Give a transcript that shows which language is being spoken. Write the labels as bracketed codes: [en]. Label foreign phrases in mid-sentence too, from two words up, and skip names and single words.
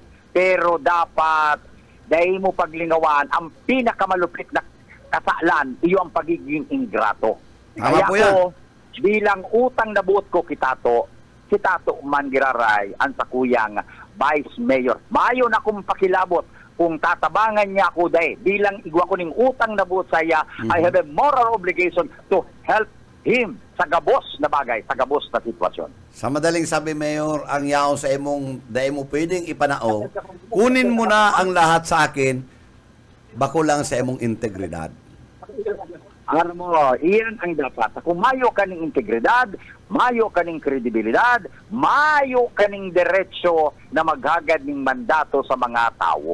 [bik] Pero dapat, dahil mo paglingawan, ang pinakamalupit na kasalan, iyo ang pagiging ingrato. [tl] Tama Kaya po yan. [bik] ako, bilang utang na buot ko si Tato Mangiraray, ang sakuyang Vice Mayor. Mayo na akong pakilabot kung tatabangan niya ako dahil bilang igwa ko ning utang na buot sa iya, [en] I have a moral obligation to help him [bik] sa gabos na bagay, sa gabos na sitwasyon. [tl] Sa madaling sabi, [bik] Mayor, ang yaon sa imong, dahil mo pwedeng ipanao, [tl] kunin mo na ang lahat sa akin, [bik] bako lang sa imong integridad. [tl] Alam mo, iyan ang dapat. [bik] Kung mayo ka ng integridad, mayo ka ng kredibilidad, mayo ka ng diretsyo na maghagad ng mandato sa mga tao.